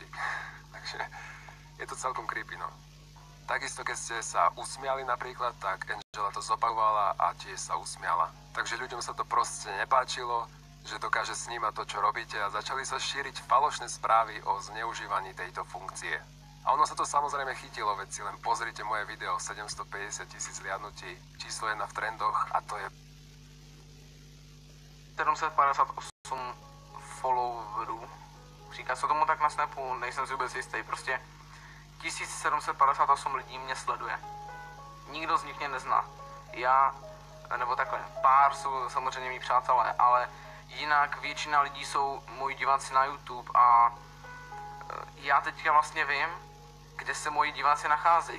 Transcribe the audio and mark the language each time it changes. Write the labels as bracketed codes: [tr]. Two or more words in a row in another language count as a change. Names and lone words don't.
[sk] Takže je to celkom creepy, no. Takisto, keď ste sa usmiali napríklad, tak Angela to zopakovala a tiež sa usmiala. Takže ľuďom sa to proste nepáčilo, že dokáže snímať to, čo robíte, a začali sa šíriť falošné správy o zneužívaní tejto funkcie. A ono sa to samozrejme chytilo, veď si len pozrite moje video, 750 000 zliadnutí, číslo 1 v trendoch, a to je [cs] 758 followerů. Říká se tomu tak na Snapu, nejsem si vůbec jistý, prostě 1758 lidí mě sleduje. Nikdo z nich mě nezná. Já, nebo takhle, pár jsou samozřejmě mý přátelé, ale jinak většina lidí jsou moji diváci na YouTube a já teďka vlastně vím, kde se moji diváci nacházejí.